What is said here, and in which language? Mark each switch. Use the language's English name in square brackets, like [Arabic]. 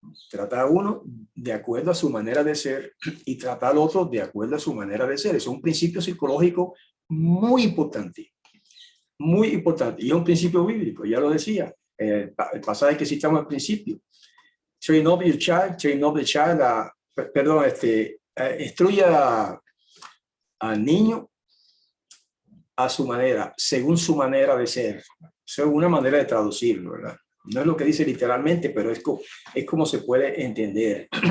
[Spanish] Trata a uno de acuerdo a su manera de ser y trata al otro de acuerdo a su manera de ser. Es un principio psicológico muy importante. Muy importante. Y es un principio bíblico, ya lo decía. El pasaje que citamos al principio. [English] Train up your child, train up the child. [Spanish] Perdón, instruya al niño a su manera, según su manera de ser. Eso es una manera de traducirlo, ¿verdad? No es lo que dice literalmente, pero es como se puede entender.